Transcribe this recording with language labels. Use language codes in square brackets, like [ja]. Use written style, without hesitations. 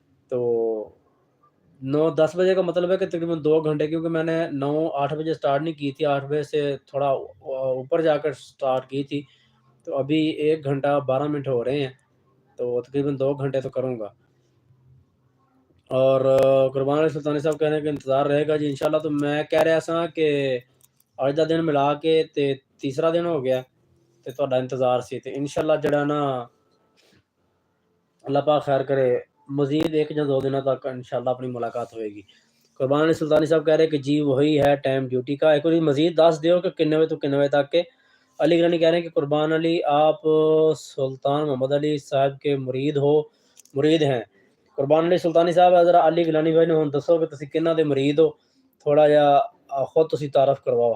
[ur] تو 9-10 بجے کا مطلب ہے کہ تقریباً 2 گھنٹے, کیونکہ میں نے 9-8 بجے سٹارٹ نہیں کی تھی, 8 بجے سے تھوڑا اوپر جا کر سٹارٹ کی تھی. تو ابھی 1 گھنٹہ 12 منٹ ہو رہے ہیں, تو تقریباً 2 گھنٹے تو کروں گا. اور قربان علی سلطانی صاحب کہہ رہے ہیں کہ انتظار رہے گا جی انشاءاللہ. [pa] تو میں کہہ رہا سا کہ اج دا دن ملا کے تے تیسرا دن ہو گیا تے تہاڈا انتظار سی, تے انشاءاللہ جڑا نا اللہ پاک خیر کرے مزید 1 یا 2 دنوں تک انشاءاللہ اپنی ملاقات ہوئے گی. [ur] قربان علی سلطانی صاحب کہہ رہے ہیں کہ جی وہی ہے ٹائم ڈیوٹی کا. [pa] ایک بار مزید دس دیو کہ کنے بجے تو کنے بجے تک کے. [ur] علی گرانی کہہ رہے ہیں کہ قربان علی آپ سلطان محمد علی صاحب کے مرید ہیں. [pa] قربان علی سلطانی صاحب ذرا علی گلانی بھائی نے ہن دسو کہ تسی کنہ دے مرید ہو, تھوڑا جا خود تسی تعارف کرواؤ.